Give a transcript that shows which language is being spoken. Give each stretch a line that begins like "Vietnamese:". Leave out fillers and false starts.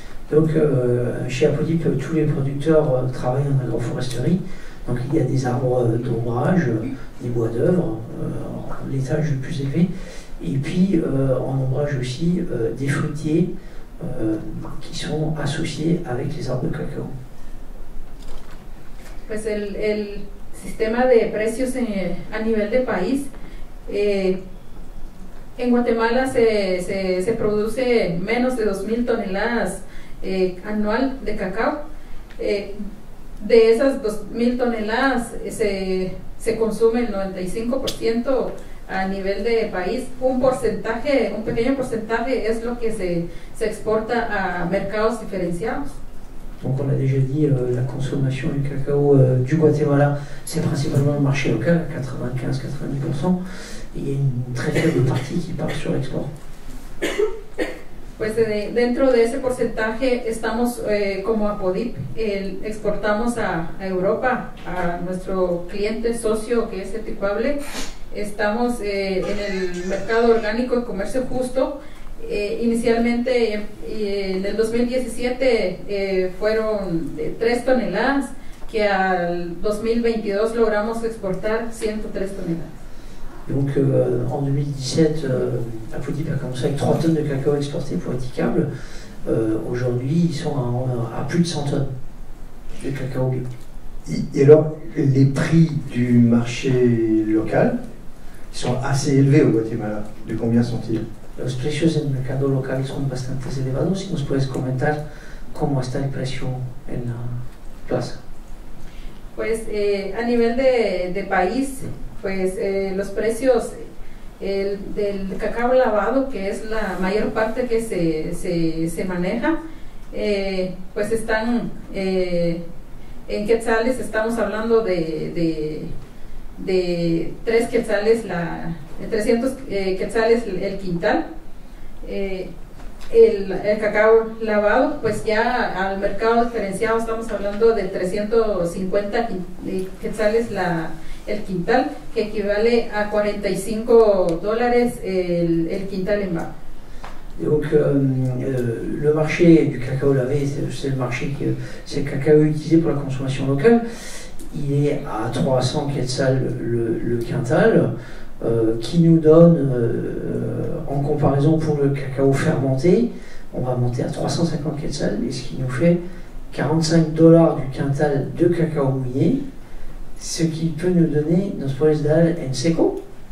French: Donc chez Apodip, tous les producteurs travaillent en agroforesterie. Donc il y a des arbres d'ombrage, des bois d'œuvre, l'étage le plus élevé, et puis en ombrage aussi des fruitiers qui sont associés avec les arbres de cacao.
Spanish: Pues el sistema de precios a nivel de país, en Guatemala se produce menos de 2.000 toneladas anual de cacao. De esas 2.000 toneladas se consume el 95% a nivel de país. Un pequeño porcentaje es lo que se exporta a mercados diferenciados.
French: Donc on a déjà dit, la consommation du cacao du Guatemala, c'est principalement le marché local, à 95-90%, et il y a une très faible partie qui part sur l'export.
Spanish: Pues dentro de ese porcentaje estamos como Apodip, exportamos a Europa, a nuestro cliente socio que es Equipable, estamos en el mercado orgánico y comercio justo. Inicialmente en el 2017 fueron 3 toneladas, que al 2022 logramos exportar 103 toneladas.
French: Donc en 2017, Apodip a commencé avec 3 tonnes de cacao exportés pour Etikable. Aujourd'hui, ils sont à plus de 100 tonnes de cacao bio. Et alors, les prix du marché local sont assez élevés au Guatemala. De combien sont-ils?
Spanish: Los precios en el mercado local son bastante elevados. Si nos puedes comentar cómo está el precio en la plaza. Pues a nivel de país, pues los precios del cacao lavado, que es la mayor parte que se maneja, pues están en quetzales. Estamos hablando de 3 quetzales, de 300 quetzales el quintal. El cacao lavado, pues ya al mercado diferenciado estamos hablando de 350 quetzales el quintal, que equivale a $45 el quintal en barro.
French: Donc le marché du cacao lavé, c'est le marché c'est le cacao utilisé pour la consommation locale. Il est à 300 quetzals le quintal, qui nous donne, en comparaison pour le cacao fermenté, on va monter à 350 quetzals, et ce qui nous fait $45 du quintal de cacao mouillé, ce qui peut nous donner,
Spanish: nos puedes dar en seco.